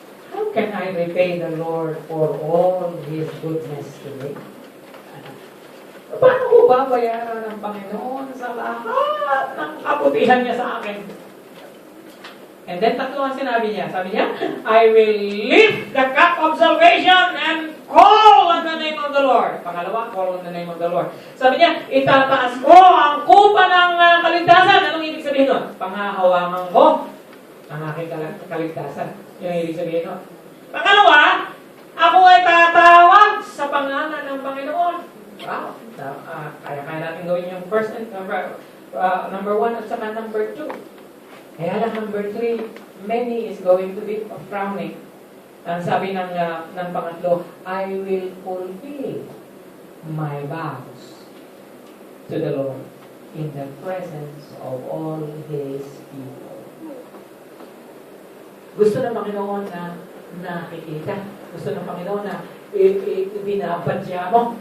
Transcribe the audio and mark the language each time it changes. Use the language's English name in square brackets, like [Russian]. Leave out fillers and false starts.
[English] How can I repay the Lord for all His goodness to me? [Filipino] Paano ko babayaran ng Panginoon sa lahat ng kabutihan niya sa akin? [English] And then [Filipino] tatlo ang sinabi niya. Sabi niya, [English] I will lift the cup of salvation and call on the name of the Lord. [Filipino] Pangalawa, [English] call on the name of the Lord. [Filipino] Sabi niya, itataas ko ang kupa ng kaligtasan. Anong ibig sabihin nun? Pangahawakan ko ang aking kaligtasan. Yung ibig sabihin nun. Pangalawa, ako ay tatawag sa pangalan ng Panginoon. Wow. Kaya natin gawin yung first and number 1 at saka number 2. Kaya lang [English] number 3, many is going to be frowning. [Filipino] Ang sabi ng pangatlo, [English] I will fulfill my vows to the Lord in the presence of all His people. [Filipino] Gusto ng Panginoon na nakikita. Gusto ng Panginoon na binabadya mo.